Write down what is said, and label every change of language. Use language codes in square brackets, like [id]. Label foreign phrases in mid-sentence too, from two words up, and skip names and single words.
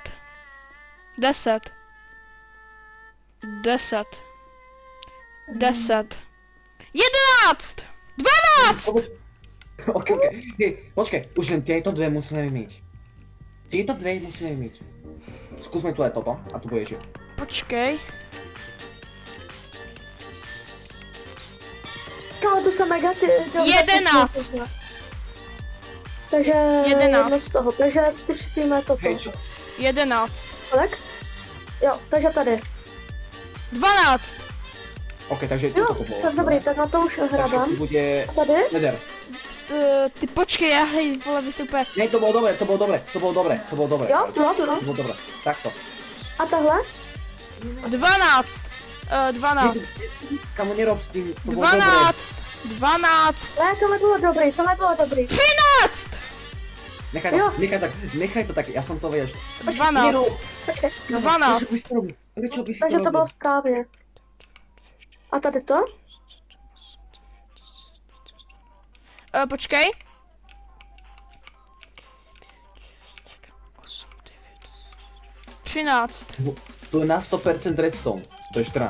[sk] 10. 10. 10. 11. 12. Ok. Hej, počkaj, už len tieto dve musíme vymýť. Tieto dve musíme vymýť. Skúsme tu aj toto a tu bude že. [cs] Počkej. Kámo, tu jsem mega ty... 11. Takže 11. [sk] jedno z toho, takže spustíme toto. Hej, čo? 11. 11. [cs] Kolik? Jo, takže tady. 12. Ok, takže Jo, [sk] toto bolo. [cs] tak dobrý, tak na to už [sk] Takže tu hrabám. bude [cs] A tady? nether. Ty počkej, já hej, vole, vy jste úplně... Ne, [sk] to bolo dobre, to bolo dobre, to bolo dobre, to bolo dobre. [cs] Jo, bylo. [sk] To bolo dobre, takto. [cs] A tahle? 12. 12. [sk] Kamu nerob s tým, to bolo dobre. 12. 12. [cs] Ne, tohle bylo dobrý, tohle bylo dobrý. 13. [sk] Nechaj to tak, ja som to vedel. 12. Nerob, [cs] Počkej. 12. [sk] prečo by si to robil? Prečo by si to [cs] Takže to [sk] robil? [cs] bylo správně. A tady to? Počkej. 13. 13. [sk] Tu je na 100% redstone. To je 14.